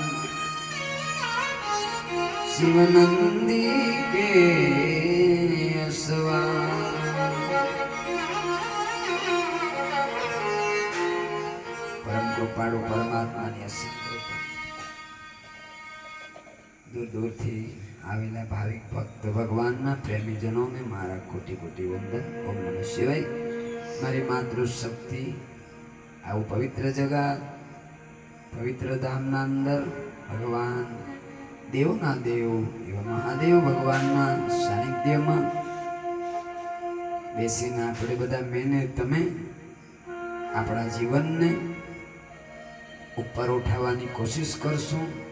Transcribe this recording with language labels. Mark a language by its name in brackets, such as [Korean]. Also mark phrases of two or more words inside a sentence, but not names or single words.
[Hindi] शिवनंदी के सवार। [Gujarati] પરમ કૃપાળુ પરમાત્મા ને દૂર દૂર થી આવેલા ભાવિક ભક્ત ભગવાનના પ્રેમીજનોં મેં મારા કોટિ કોટિ વંદન। [Sanskrit] ओम नमः शिवाय। [Gujarati] મારી માતૃશક્તિ आવું પવિત્ર જગા પવિત્ર ધામના અંદર ભગવાન દેવના દેવ એવા મહાદેવ ભગવાનના સાનિધ્યમાં બેસીને આપણે બધા મેને તમે આપણા જીવનને ઉપર ઉઠાવવાની કોશિશ કરશું।